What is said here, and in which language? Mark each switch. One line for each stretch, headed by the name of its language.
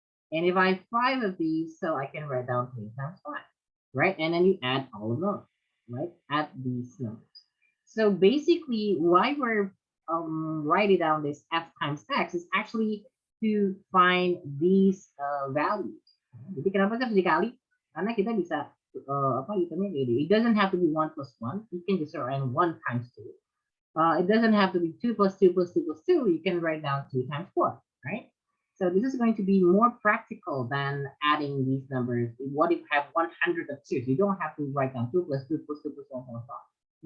English: And if I have 5 of these, so I can write down 3 times 5, right? And then you add all of those, right? Add these numbers. So basically, why we're writing down this f times x is actually to find these values.
Indonesian: Jadi kenapa sih harus dikali? Karena kita bisa apa itemnya ini.
English: It doesn't have to be 1 plus 1. You can just write 1 times 2. It doesn't have to be 2 plus 2 plus 2 plus 2. You can write down 2 times 4, right? So this is going to be more practical than adding these numbers. What if you have 100 of 2? You don't have to write down 2 plus 2 plus 2 plus 1 plus 1.